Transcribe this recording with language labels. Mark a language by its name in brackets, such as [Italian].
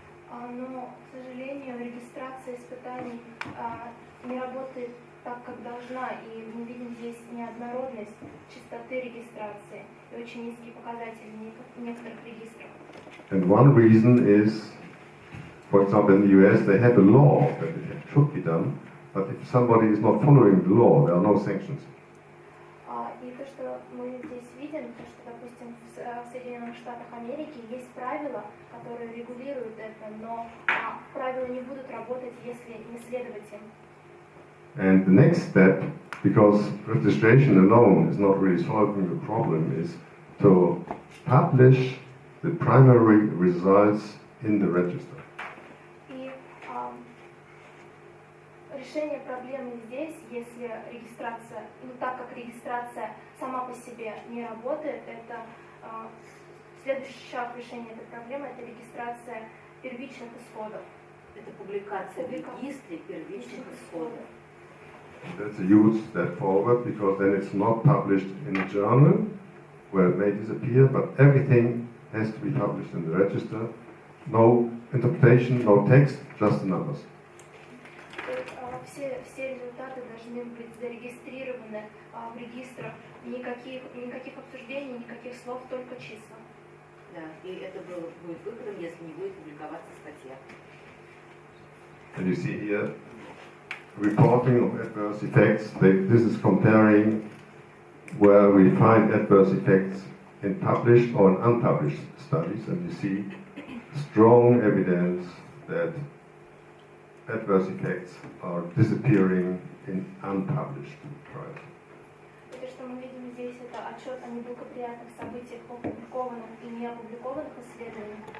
[Russian] Но, к сожалению, регистрация испытаний не работает так, как должна, и мы видим здесь неоднородность частоты регистрации и очень низкие показатели некоторых регистров. [English] And one reason is, for example, in the US, they have a law that it should be done, but if somebody is not following the law, there are no sanctions. [Russian] И то, что мы здесь видим, то, что, допустим, в Соединенных Штатах Америки есть правила, которые регулируют это, но правила не будут работать, если не следовать им. [English] And the next step, because registration alone is not really solving the problem, is to publish the primary results in the register. [Russian] И решение проблемы здесь, если регистрация, так как регистрация сама по себе не работает, это следующий шаг решения этой проблемы, это регистрация первичных исходов. Это публикация в регистре первичных исходов. [English] That's a huge step forward, because then it's not published in a journal where it may disappear, but everything has to be published in the register. No interpretation, no text, just the numbers. [Russian] Все результаты должны быть зарегистрированы в регистрах, никаких обсуждений, никаких слов, только числа. Да, и это будет выходом, если не будет публиковаться статья. [English] And you see here, reporting of adverse effects. This is comparing where we find adverse effects in published or in unpublished studies, and you see strong evidence that adverse effects are disappearing in unpublished trials. [Russian] Это, что мы видим здесь, это отчет о неблагоприятных событиях в опубликованных и неопубликованных исследованиях.